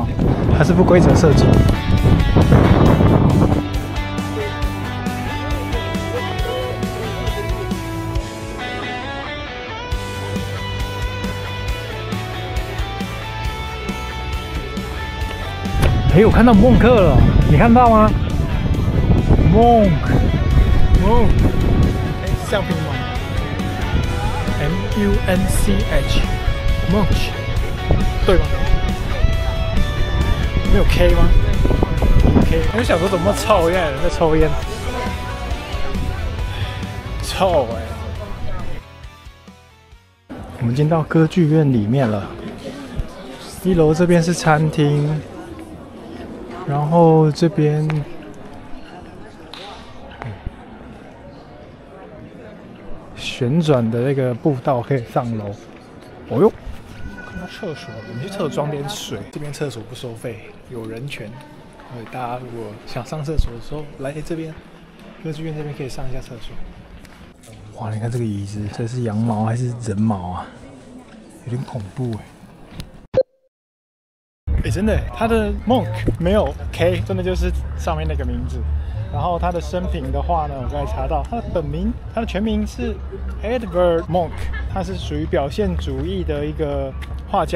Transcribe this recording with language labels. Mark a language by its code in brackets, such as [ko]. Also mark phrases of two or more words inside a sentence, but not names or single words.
[zh] 它是不規則設計。我看到孟克了，你看到嗎？Monk，橡皮吗 ？Munch， 对吗？没有 K 嗎 ？K， 我想說怎麼臭，原來有人在抽煙，臭我們進到歌劇院裡面了，1樓這邊是餐廳，然後這邊。旋轉的那個步道可以上樓。哦喲，看到廁所，我們去廁所裝點水。這邊廁所不收費，有人權。所以大家如果想上廁所的時候，來這邊歌劇院這邊可以上一下廁所。哇，你看這個椅子，這是羊毛還是人毛啊？有點恐怖真的，他的 Monk 沒有 K， 真的就是上面那個名字。然後他的生平的話呢，我剛才查到，他的本名，他的全名是 Edvard Munch， 他是屬於表現主義的一個畫家。